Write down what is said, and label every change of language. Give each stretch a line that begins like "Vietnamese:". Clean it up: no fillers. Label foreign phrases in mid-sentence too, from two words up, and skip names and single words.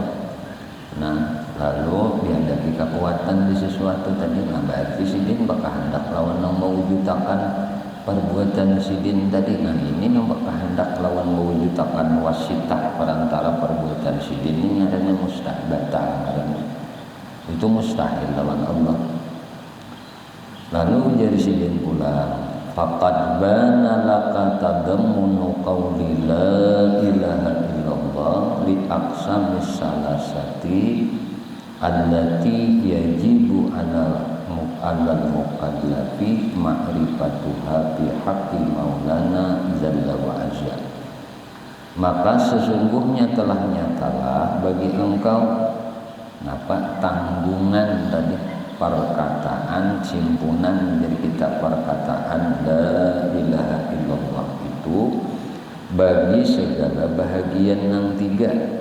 Banjar: Nah, lalu dihadapi kekuatan di sesuatu tadi, nah berarti sidin bakahandak lawan yang mewujudkan perbuatan sidin tadi. Nah ini yang bakahandak lawan mewujudkan wasitah perantara perbuatan sidin ini adanya mustahil batal, itu mustahil lawan Allah. Lalu jadi sidin pula
Arabic: فقد بان لك تضمن قول لا إله إلا الله للأقسام الثلاثة التي يجب على المكلف معرفتها في حق مولانا جل وعز.
Malay: Maka sesungguhnya telah nyatalah bagi engkau tanggungan tadi perkataan simpunan dari kitab perkataan la ilaha illallah itu bagi segala bahagian yang tiga,